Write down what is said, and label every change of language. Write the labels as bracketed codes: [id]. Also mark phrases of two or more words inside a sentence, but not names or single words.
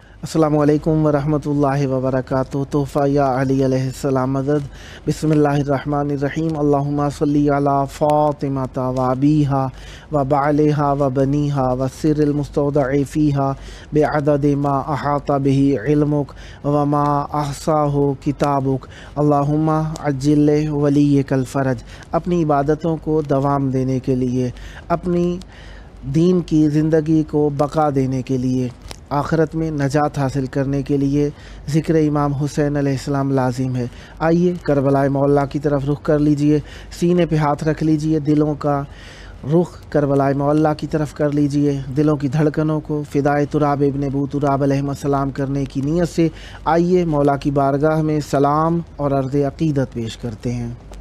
[ar] السلام علیکم ورحمۃ اللہ وبرکاتہ۔ تحفہ یا علی علیہ السلام مدد۔ بسم اللہ الرحمن الرحیم۔ اللہم صلی علی فاطمۃ و ابیہا و بعلہا و بنیہا و سر المستودع فیہا بعدد ما احاط بہ علمک و ما احصاہ کتابک۔ اللہم عجل ولیک الفرج۔ [ur] اپنی عبادتوں کو دوام دینے کے لیے، اپنی دین کی زندگی کو بقا دینے کے لیے، آخرت میں نجات حاصل کرنے کے لیے ذکر امام حسین [ar] علیہ السلام [ur] لازم ہے۔ آئیے کربلائے مولا کی طرف رخ کر لیجئے، سینے پہ ہاتھ رکھ لیجئے، دلوں کا رخ کربلائے مولا کی طرف کر لیجئے، دلوں کی دھڑکنوں کو فدائے تراب ابن ابو تراب [ar] علیہ السلام [ur] کرنے کی نیت سے آئیے مولا کی بارگاہ میں سلام اور عرض عقیدت پیش کرتے ہیں۔